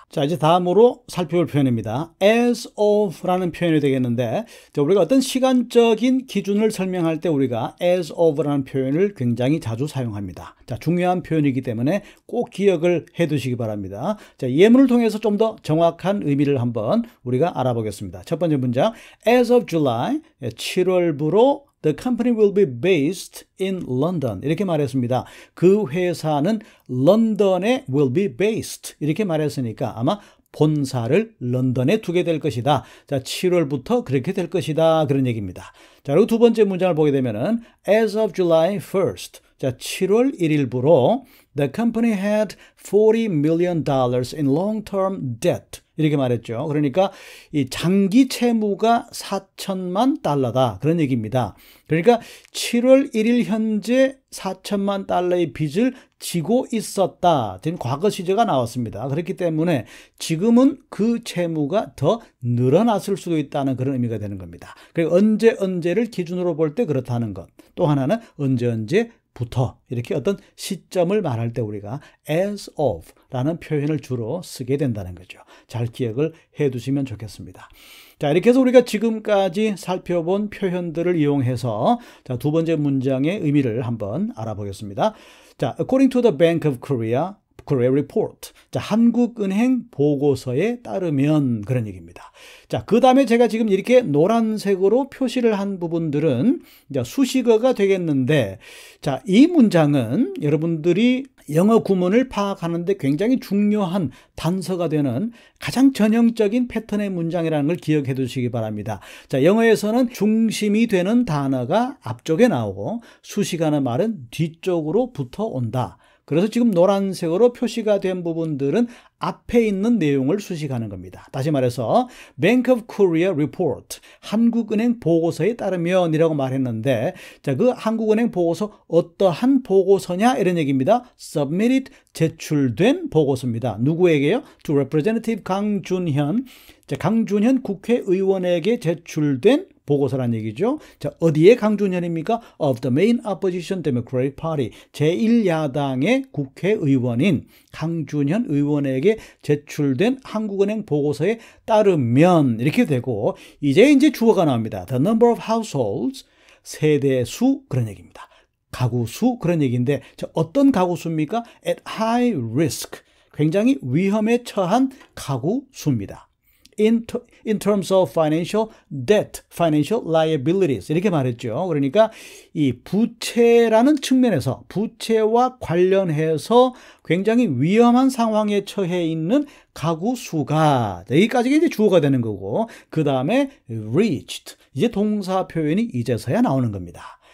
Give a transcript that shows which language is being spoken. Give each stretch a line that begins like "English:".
Korean: 자, 이제 다음으로 살펴볼 표현입니다. as of라는 표현이 되겠는데, 우리가 어떤 시간적인 기준을 설명할 때 우리가 as of라는 표현을 굉장히 자주 사용합니다. 자, 중요한 표현이기 때문에 꼭 기억을 해 두시기 바랍니다. 자, 예문을 통해서 좀 더 정확한 의미를 한번 우리가 알아보겠습니다. 첫 번째 문장,
English: as of July,
Korean: 7월부로
English: The company will be based in London.
Korean: 이렇게 말했습니다. 그 회사는 런던에
English: will be based.
Korean: 이렇게 말했으니까 아마 본사를 런던에 두게 될 것이다. 자, 7월부터 그렇게 될 것이다, 그런 얘기입니다. 자, 그리고 두 번째 문장을 보게 되면은
English: as of July 1st.
Korean: 자, 7월 1일부로
English: the company had $40 million in long-term debt.
Korean: 이렇게 말했죠. 그러니까 이 장기 채무가 4천만 달러다, 그런 얘기입니다. 그러니까 7월 1일 현재 4천만 달러의 빚을 지고 있었다. 지금 과거 시제가 나왔습니다. 그렇기 때문에 지금은 그 채무가 더 늘어났을 수도 있다는 그런 의미가 되는 겁니다. 그리고 언제를 기준으로 볼 때 그렇다는 것. 또 하나는 언제부터, 이렇게 어떤 시점을 말할 때 우리가 as of 라는 표현을 주로 쓰게 된다는 거죠. 잘 기억을 해 두시면 좋겠습니다. 자, 이렇게 해서 우리가 지금까지 살펴본 표현들을 이용해서, 자, 두 번째 문장의 의미를 한번 알아보겠습니다.
English: 자, according to the Bank of Korea report.
Korean: 자, 한국은행 보고서에 따르면, 그런 얘기입니다. 자, 그 다음에 제가 지금 이렇게 노란색으로 표시를 한 부분들은 이제 수식어가 되겠는데, 자, 이 문장은 여러분들이 영어 구문을 파악하는데 굉장히 중요한 단서가 되는 가장 전형적인 패턴의 문장이라는 걸 기억해 두시기 바랍니다. 자, 영어에서는 중심이 되는 단어가 앞쪽에 나오고 수식하는 말은 뒤쪽으로 붙어 온다. 그래서 지금 노란색으로 표시가 된 부분들은 앞에 있는 내용을 수식하는 겁니다. 다시 말해서 Bank of Korea report, 한국은행 보고서에 따르면 이라고 말했는데, 자, 그 한국은행 보고서 어떠한 보고서냐, 이런 얘기입니다. submitted, 제출된 보고서입니다. 누구에게요?
English: to Representative 강준현.
Korean: 자, 강준현 국회의원에게 제출된 보고서란 얘기죠. 자, 어디에 강준현입니까?
English: of the main opposition Democratic Party,
Korean: 제1야당의 국회의원인 강준현 의원에게 제출된 한국은행 보고서에 따르면, 이렇게 되고, 이제 주어가 나옵니다.
English: the number of households,
Korean: 세대수, 그런 얘기입니다. 가구수, 그런 얘기인데, 자, 어떤 가구수입니까?
English: at high risk,
Korean: 굉장히 위험에 처한 가구수입니다.
English: In terms of financial debt, financial liabilities,
Korean: 이렇게 말했죠. 그러니까 이 부채라는 측면에서, 부채와 관련해서 굉장히 위험한 상황에 처해 있는 가구 수가, 여기까지가 이제 주어가 되는 거고, 그 다음에 reached, 이제 동사 표현이 이제서야 나오는 겁니다.